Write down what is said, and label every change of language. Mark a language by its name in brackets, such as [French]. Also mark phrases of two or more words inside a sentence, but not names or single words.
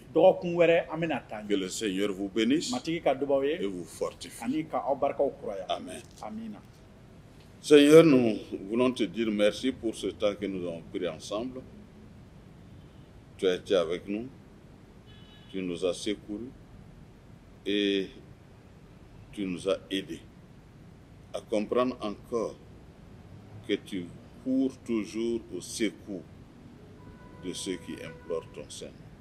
[Bambara] dɔgɔkun wɛrɛ an bɛna taa [French] Que [Bambara] ɲɛ [French] le Seigneur vous bénisse [Bambara] matigi ka dubaw [French] et [Bambara] ye [French] vous fortifie. [Bambara] ani ka aw barikaw kuraya [French] Amen. [Bambara] amina [French] Seigneur, nous voulons te dire merci pour ce temps que nous avons pris ensemble. Tu as été avec nous, tu nous as secourus et tu nous as aidés à comprendre encore que tu cours toujours au secours de ceux qui implorent ton Seigneur.